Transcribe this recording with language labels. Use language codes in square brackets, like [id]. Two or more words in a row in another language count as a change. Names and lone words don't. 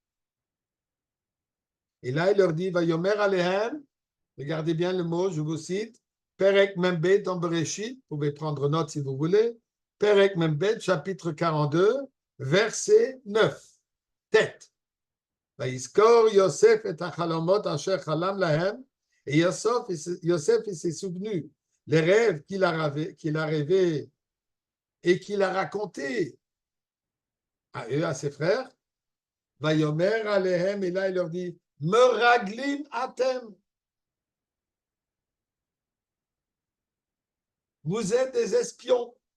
[fr] Et là, il leur dit, [he] ויאמר אליהם, [fr] regardez bien le mot, je vous cite, [he] פרק מב [fr] dans Bereshit, vous pouvez prendre note si vous voulez, [he] פרק מב, [fr] chapitre 42, verset 9, tête. [he] ויזכור יוסף את החלומות אשר חלם להם, [fr] et Yosef, il s'est souvenu les rêves qu'il a rêvés et qu'il a racontés à eux, à ses frères. [he] ויאמר אליהם, [fr] et là il leur dit, [he] מרגלים אתם. [fr] Vous êtes des espions.